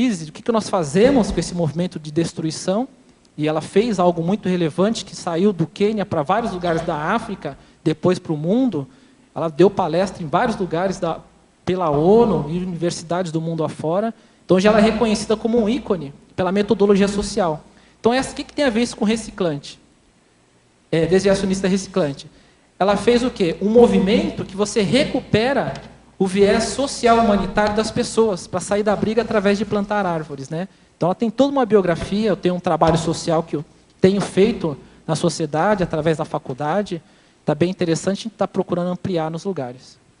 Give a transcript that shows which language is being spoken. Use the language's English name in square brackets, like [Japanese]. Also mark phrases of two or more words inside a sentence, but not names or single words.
[Portuguese] O que nós fazemos com esse movimento de destruição? E ela fez algo muito relevante, que saiu do Quênia para vários lugares da África, depois para o mundo. Ela deu palestra em vários lugares pela ONU e universidades do mundo afora. Então, já ela é reconhecida como um ícone pela metodologia social. Então, o que tem a ver isso com reciclante? Desviacionista reciclante. Ela fez o quê? Um movimento que você recupera o viés social humanitário das pessoas, para sair da briga através de plantar árvores, né? Então, ela tem toda uma biografia, eu tenho um trabalho social que eu tenho feito na sociedade, através da faculdade. Está bem interessante, a gente está procurando ampliar nos lugares.